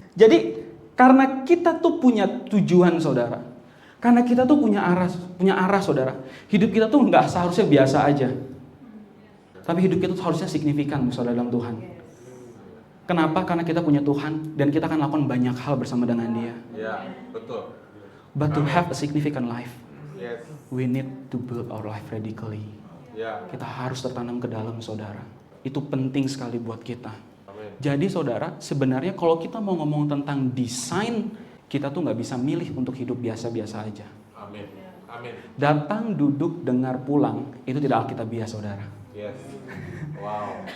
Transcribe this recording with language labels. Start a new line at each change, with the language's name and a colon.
Indonesian: Jadi karena kita tuh punya tujuan, saudara. Karena kita tuh punya arah, saudara. Hidup kita tuh nggak seharusnya biasa aja. Tapi hidup kita tuh harusnya signifikan, saudara, dalam Tuhan. Kenapa? Karena kita punya Tuhan dan kita akan lakukan banyak hal bersama dengan Dia. Ya, betul.
English: But to have a significant life, Yes. we need to build our life radically.
Indonesian: Ya. Kita harus tertanam ke dalam, saudara. Itu penting sekali buat kita. Amin. Jadi saudara, sebenarnya kalau kita mau ngomong tentang desain, kita tuh nggak bisa milih untuk hidup biasa-biasa aja. Amin. Amin. Datang, duduk, dengar, pulang, itu tidak alkitabiah, saudara.
English: Yes. Wow.